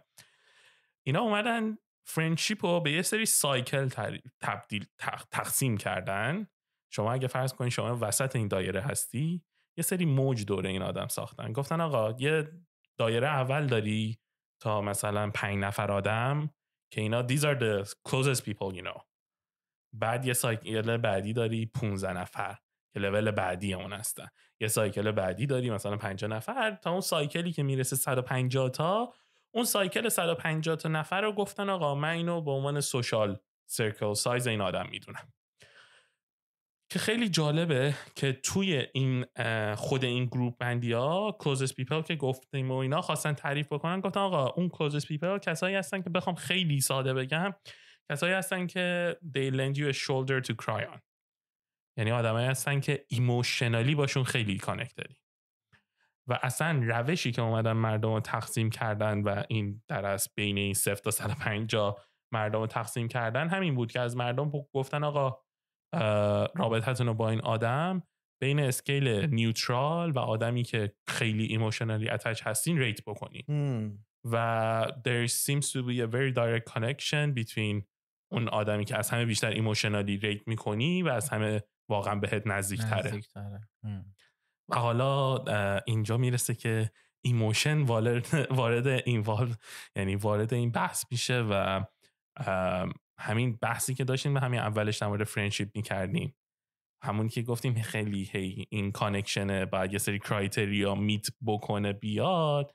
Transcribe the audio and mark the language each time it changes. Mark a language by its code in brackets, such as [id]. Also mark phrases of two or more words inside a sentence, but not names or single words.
[fa] اینا اومدن فرندشیپ رو به یه سری سایکل تقسیم کردن. شما اگه فرض کنید شما وسط این دایره هستی، یه سری موج دوره این آدم ساختن. گفتن آقا یه دایره اول داری تا مثلا 5 نفر آدم که اینا [en] these are the closest people you know. [fa] بعد یه سایکل بعدی داری 15 نفر که لول بعدی اون هستن. یه سایکل بعدی داری مثلا 50 نفر تا اون سایکلی که میرسه 150 تا. اون سایکل 150 تا نفر رو گفتن آقا من اینو به عنوان [en] social circle size [fa] این آدم میدونم. که خیلی جالبه که توی این خود این گروپ بندی ها [en] closest people [fa] که گفتیم و اینا خواستن تعریف بکنن، گفتن آقا اون [en] closest people [fa] کسایی هستن که بخوام خیلی ساده بگم کسایی هستن که [en] they lend you a shoulder to cry on، [fa] یعنی آدمایی هستن که ایموشنالی باشون خیلی کانکت داری و اصلا روشی که اومدن مردم رو تقسیم کردن و این در از بین این 0 تا 150 مردم رو تقسیم کردن همین بود که از مردم گفتن آقا رابطتون رو با این آدم بین [en] scale neutral [fa] و آدمی که خیلی [en] emotionally attach [fa] هستین ریت بکنین و [en] there seems to be a very direct connection between [fa] اون آدمی که از همه بیشتر ایموشنالی ریت میکنی و از همه واقعا بهت نزدیک تره. و حالا اینجا میرسه که ایموشن وارد اینوالو، یعنی وارد این بحث میشه و همین بحثی که داشتیم به همین اولش در مورد فرندشیپ میکردیم، همون که گفتیم خیلی این کانکشنه باید یه سری [en] criteria meet [fa] بکنه بیاد.